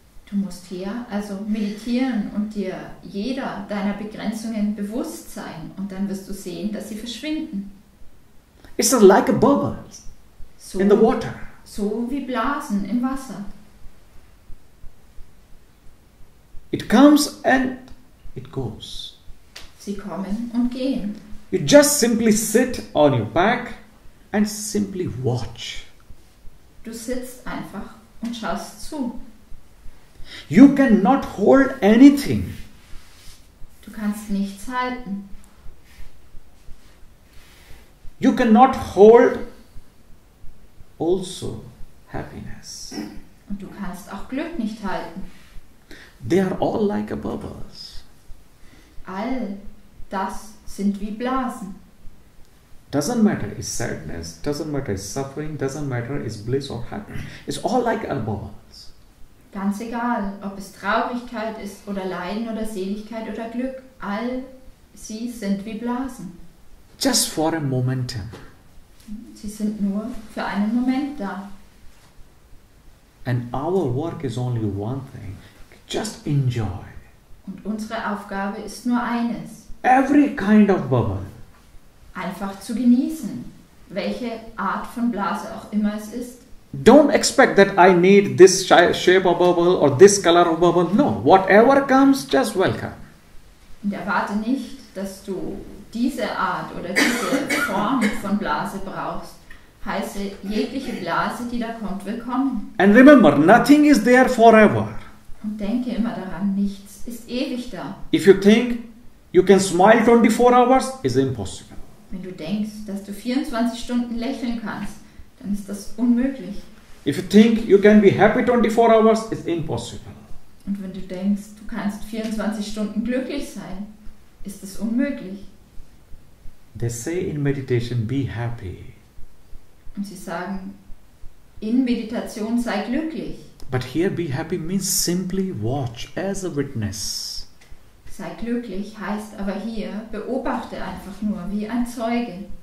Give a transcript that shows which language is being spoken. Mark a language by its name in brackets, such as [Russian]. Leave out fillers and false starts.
[German] Du musst hier also meditieren und dir jeder deiner Begrenzungen bewusst sein und dann wirst du sehen, dass sie verschwinden. [English] It's like a bubble So, in the water. [German] so wie Blasen im Wasser. [English] It comes and it goes. [German] Sie kommen und gehen. [English] You just simply sit on your back and simply watch. [German] Du sitzt einfach und schaust zu. [English] You cannot hold anything. [German] Du kannst nichts halten. [English] You cannot hold also happiness. [German] Und du kannst auch Glück nicht halten. [English] They are all like a bubbles. [German] All das sind wie Blasen. [English] Doesn't matter is sadness, doesn't matter is suffering, doesn't matter is bliss or happiness. It's all like a bubbles. [German] Ganz egal, ob es Traurigkeit ist oder Leiden oder Seligkeit oder Glück, all sie sind wie Blasen. [English] Just for a momentum. [German] Sie sind nur für einen Moment da. [English] And our work is only one thing. Just enjoy. [German] Und unsere Aufgabe ist nur eines, [English] Every kind of bubble. [German] einfach zu genießen, welche Art von Blase auch immer es ist. [English] Don't expect that I need this shape of bubble or this color of bubble. No, whatever comes, just welcome. [German] Und erwarte nicht, dass du diese Art oder diese Form von Blase brauchst. Heiße jegliche Blase, die da kommt, willkommen. [English] And remember, nothing is there forever. [German] Und denke immer daran, nichts ist ewig da. [English] If you think you can smile 24 hours, it's impossible. [German] Wenn du denkst, dass du 24 Stunden lächeln kannst, dann ist das unmöglich. [English] If you think you can be happy 24 hours, it's impossible. [German] Und wenn du denkst, du kannst 24 Stunden glücklich sein, ist es unmöglich. [English] They say in meditation, be happy. [German] Und sie sagen, in Meditation sei glücklich. [English] But here be happy means simply watch as a witness. [German] Sei glücklich heißt aber hier, beobachte einfach nur wie ein Zeuge.